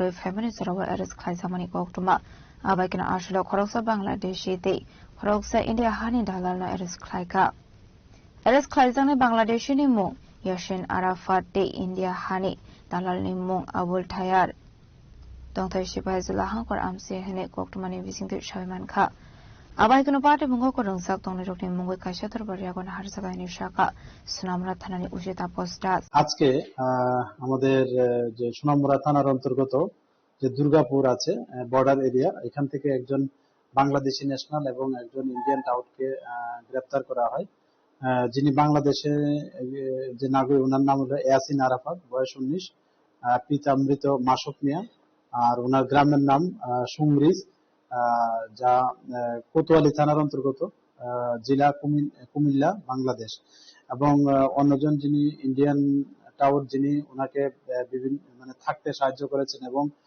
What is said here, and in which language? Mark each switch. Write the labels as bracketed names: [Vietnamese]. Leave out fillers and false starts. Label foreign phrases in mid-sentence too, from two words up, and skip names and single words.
[Kok Borok] Family Zorowa Eres Klaizamani Koktuma Abakan Ashlo Korosa Bangladesh Korosa India Hani Dalal Eres Klaiga Eres Klaizang Bangladesh ni mung Yashin Arafat de India Hani Dalal ni mung Abul Tayar Dongtai Shibai Zulahan Kor Amse Hene Koktumani Vising to Shaman Ka Abai Kuno Party Mungo Korong Sak Dong Rokni Mungo Kashatar Bariagon Harsaka ni Shaka Sunamra Thanani Ushita Postas [Bangla] আজকে আমাদের যে সোনামুড়া থানার অন্তর্গত যে দুর্গাপুর আছে [English] border area [Bangla] এখান থেকে একজন বাংলাদেশি ন্যাশনাল এবং একজন [English] Indian toutke [Bangla] গ্রেফতার করা হয় যিনি বাংলাদেশে যে নাগরিক ওনার নাম হলো ইয়াসিন আরাফাত বয়স 19 পিতা মৃত মাসুক মিয়া আর ওনার গ্রামের নাম সুমরিজ যা কোতোয়ালি থানার অন্তর্গত জেলা কুমিল্লা বাংলাদেশ এবং অন্যজন যিনি [English] Indian tout [Bangla] যিনি ওনাকে বিভিন্ন মানে থাকতে সাহায্য করেছেন এবং